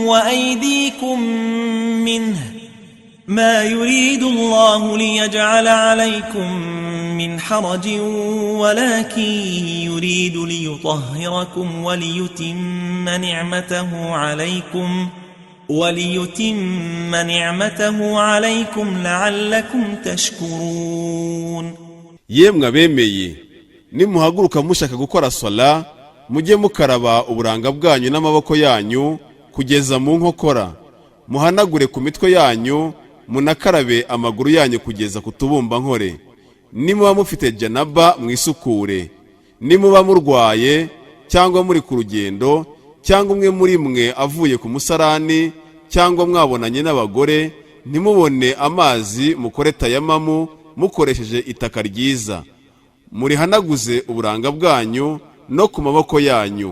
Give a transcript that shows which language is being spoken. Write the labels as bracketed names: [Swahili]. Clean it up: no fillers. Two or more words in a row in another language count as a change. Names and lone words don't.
[Arabic] وأيديكم منه ما يريد الله ليجعل عليكم من حرج ولكن يريد ليطهركم وليتم نعمته عليكم لعلكم تشكرون. [Kinyarwanda] Yemwe abemeye, nimuhaguruka mushaka gukora sala, mujye mukaraba uburanga bwanyu n'amaboko yanyu kugeza mu nkokora, muhanagure ku mitwe yanyu, munakarabe amaguru yanyu kugeza ku tubumba nkore. Nimuba mufite janaba mwisukure, nimuba murwaye cyangwa muri ku rugendo, cyangwa umwe muri mwe avuye ku musarani, cyangwa mwabonanye n'abagore, nimubone amazi mukore tayamamu mukoresheje itaka ryiza, murihanaguze uburanga bwanyu no ku maboko yanyu.